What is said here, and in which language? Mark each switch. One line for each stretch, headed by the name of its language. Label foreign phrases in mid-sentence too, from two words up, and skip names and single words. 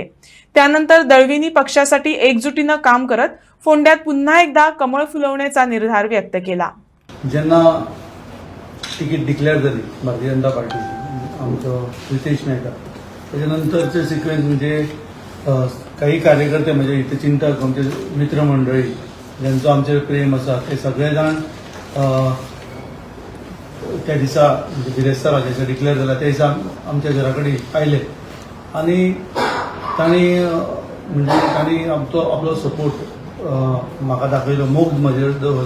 Marathi: त्यानंतर दळवींनी पक्षासाठी एकजुटीने काम करत फोंड्यात पुन्हा एकदा कमळ फुलवण्याचा निर्धार व्यक्त केला।
Konkani: ज्यांना तिकीट डिक्लेअर झाली भारतीय जनता पार्टीची आमचं रितेश नाईक, त्याच्यानंतरचे सिक्वेन्स म्हणजे काही कार्यकर्ते म्हणजे हितचिंतक आमचे मित्रमंडळी ज्यांचं आमचे प्रेम असा ते सगळे जाण त्या दिसा म्हणजे बिरेस्तारा ज्याचा डिक्लेअर झाला त्या दिसा आमच्या घरा कडेन आयले आणि तांणी आपलो सपोर्ट म्हाका दाखयलो, मोग म्हजेर दवरलो।